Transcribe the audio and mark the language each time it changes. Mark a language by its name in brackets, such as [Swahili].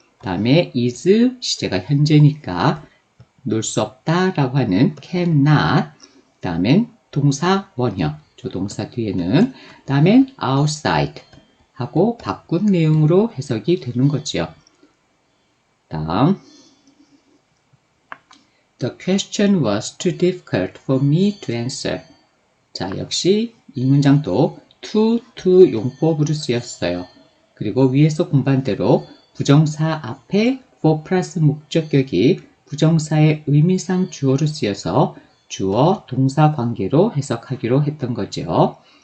[Korean] 그 다음에 is 시제가 현재니까 놀 수 없다라고 하는 cannot, 그 다음엔 동사 원형, 조동사 뒤에는, 그 다음엔 outside 하고 바꾼 내용으로 해석이 되는 거죠. [English] 다음 The question was too difficult for me to answer. [Korean] 자, 역시 이 문장도 to 용법으로 쓰였어요. 그리고 위에서 공부한 대로 부정사 앞에 for 플러스 목적격이 부정사의 의미상 주어로 쓰여서 주어 동사 관계로 해석하기로 했던 거죠.